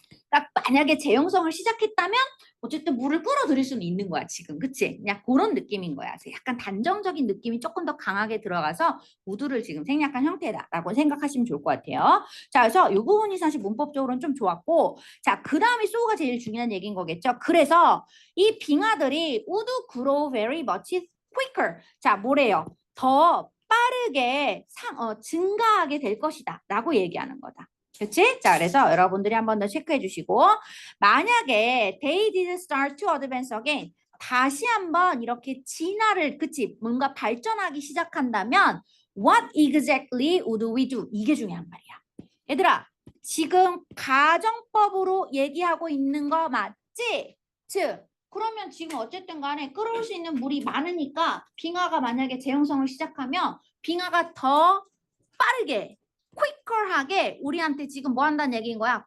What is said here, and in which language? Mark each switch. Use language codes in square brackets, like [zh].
[ko] 그러니까 만약에 재형성을 시작했다면 어쨌든 물을 끌어들일 수는 있는 거야 지금 그치? 그냥 그런 느낌인 거야. 그래서 약간 단정적인 느낌이 조금 더 강하게 들어가서 우드를 지금 생략한 형태다라고 생각하시면 좋을 것 같아요. 자, 그래서 이 부분이 사실 문법적으로는 좀 좋았고 자, 그 다음에 so가 제일 중요한 얘기인 거겠죠. [en] 그래서 이 빙하들이 would grow very much quicker. [ko] 자, 뭐래요? 더 빠르게 증가하게 될 것이다 라고 얘기하는 거다. 그치? 자, 그래서 여러분들이 한 번 더 체크해 주시고, 만약에 [en] they did start to advance again, [ko] 다시 한번 이렇게 진화를, 그치? [en] 뭔가 발전하기 시작한다면, what exactly would we do? [ko] 이게 중요한 말이야. 얘들아, 지금 가정법으로 얘기하고 있는 거 맞지? 즉, 그러면 지금 어쨌든 간에 끓을 수 있는 물이 많으니까 빙하가 만약에 재형성을 시작하면 빙하가 더 빠르게 quicker 하게 우리한테 지금 뭐 한다는 얘기인 거야?